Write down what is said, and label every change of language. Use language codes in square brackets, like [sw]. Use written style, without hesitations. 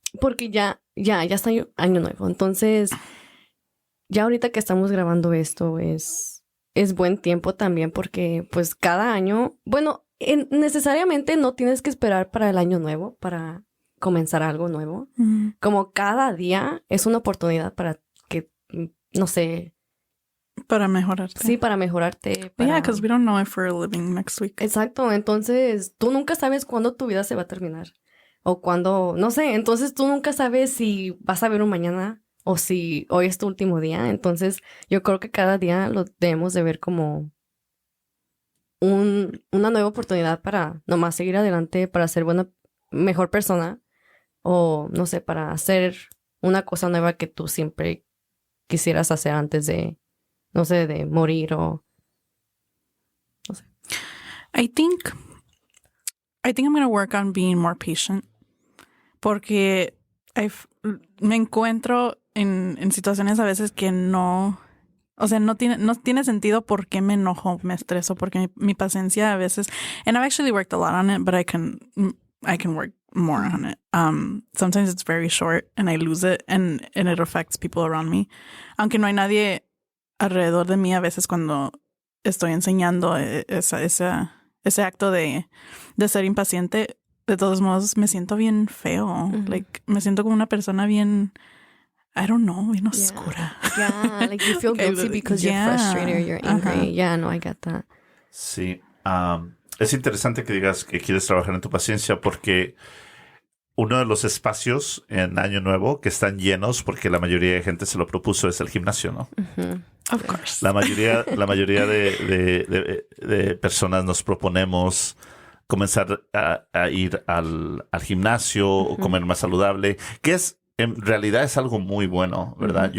[es] Porque ya está año nuevo. Entonces, ya ahorita que estamos grabando esto es buen tiempo también porque pues cada año, bueno, necesariamente no tienes que esperar para el año nuevo para comenzar algo nuevo. Como cada día es una oportunidad para que, no sé. Para mejorarte. Sí, para mejorarte. [en] Yeah, because we don't know if we're living next week. [es] Exacto. Entonces, tú nunca sabes cuándo tu vida se va a terminar. O cuándo, no sé. Entonces, tú nunca sabes si vas a ver un mañana o si hoy es tu último día. Entonces, yo creo que cada día lo debemos de ver como una nueva oportunidad para nomás seguir adelante, para ser mejor persona. O, no sé, para hacer una cosa nueva que tú siempre quisieras hacer antes de, no sé, de morir o no sé. [en] I think I'm going to work on being more patient. [es] Porque me encuentro en situaciones a veces que no... O sea, no tiene sentido por qué me enojo, me estreso, porque mi paciencia a veces... [en] And I've actually worked a lot on it, but I can work more on it. Sometimes it's very short and I lose it and it affects people around me. [es] Aunque no hay nadie alrededor de mí a veces cuando estoy enseñando ese acto de ser impaciente, de todos modos me siento bien feo. Like, me siento como una persona bien... [en] I don't know, [es] bien oscura. [en] Yeah, like you feel guilty because you're frustrated or you're angry. Yeah, no, I get that. [es] Sí. Es interesante que digas que quieres trabajar en tu paciencia porque uno de los espacios en Año Nuevo que están llenos, porque la mayoría de gente se lo propuso, es el gimnasio, ¿no? [en] Of course. [es] La mayoría de personas nos proponemos comenzar a ir al gimnasio o comer más saludable, que en realidad es algo muy bueno, ¿verdad?